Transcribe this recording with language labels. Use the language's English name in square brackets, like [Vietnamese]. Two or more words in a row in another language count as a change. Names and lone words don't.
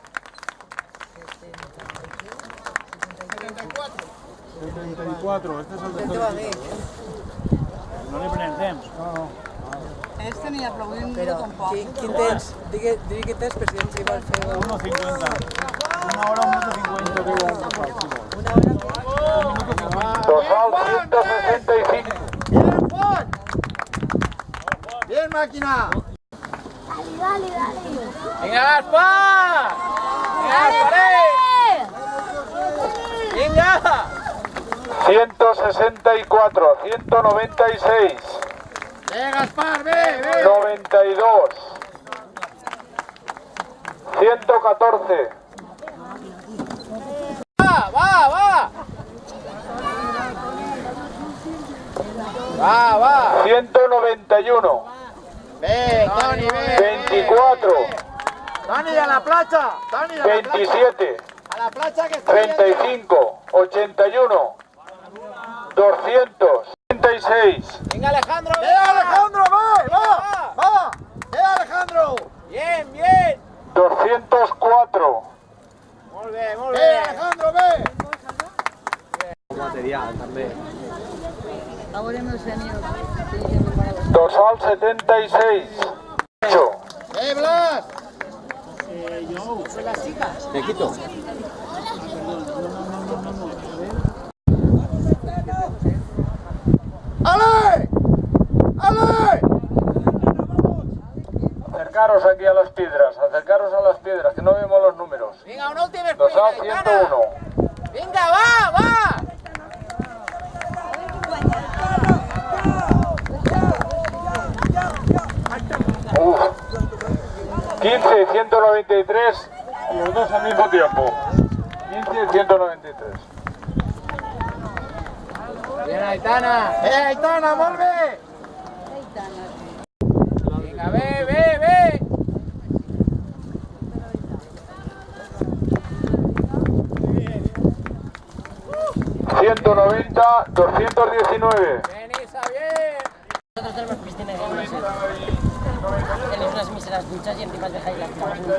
[Catalan] 74, este és el de no li prenem temps. No. Este ni aplaudint Però, tampoc. quin tens? Digui què tens, per si ens hi vol fer... 1:50. Una hora, 1:50. Una hora... Dorsal 165. [Spanish] Bien, Juan. Bien, máquina. Dale. Venga, Gaspar. Venga. 164, 196, Venga, [Catalan] Gaspar, ve. 92, 114, Va. 191, Ve, Toni, ve. 24, Toni, a la platja. Toni, 27, a la platja que está 35, 81, 236, Venga, Alejandro. Ve, Alejandro, va. Ve, Alejandro. Bien. 204, Molt bé. Ve, Alejandro, ve. Material, també. A veure el senyor. Dorsal 76, 8, Ve, Blas. [Spanish] Me quito. ¡Ale! acercaros aquí a las piedras, que no vemos los números. Venga, una última sprint. Dorsal Aitana. 101. Venga, va. Uf. 15 y 193, los dos al mismo tiempo. 15 y 193. Bien, [Catalan] Aitana. Aitana, molt bé. [Spanish] Venga, ve. 190, 219. Bien, Isa, bien. Nosotros tenemos piscina de gimnasio. Tenéis unas míseras duchas y encima os dejáis las camas.